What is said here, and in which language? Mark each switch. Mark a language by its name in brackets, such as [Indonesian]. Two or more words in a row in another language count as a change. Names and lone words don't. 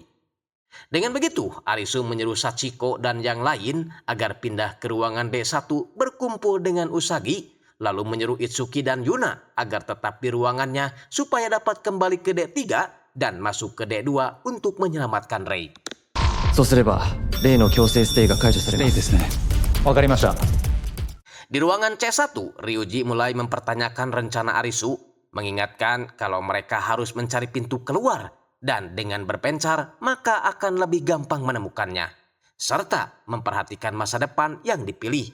[Indonesian] Dengan begitu, Arisu menyuruh Sachiko dan yang lain agar pindah ke ruangan D1 berkumpul dengan Usagi, lalu menyuruh Itsuki dan Yuna agar tetap di ruangannya supaya dapat kembali ke D3 dan masuk ke D2 untuk menyelamatkan Rei. [Japanese] そうすれば例の強制ステイが解除されます。ですね。わかりました。 [Indonesian] Di ruangan C1, Ryuji mulai mempertanyakan rencana Arisu, mengingatkan kalau mereka harus mencari pintu keluar dan dengan berpencar maka akan lebih gampang menemukannya, serta memperhatikan masa depan yang dipilih.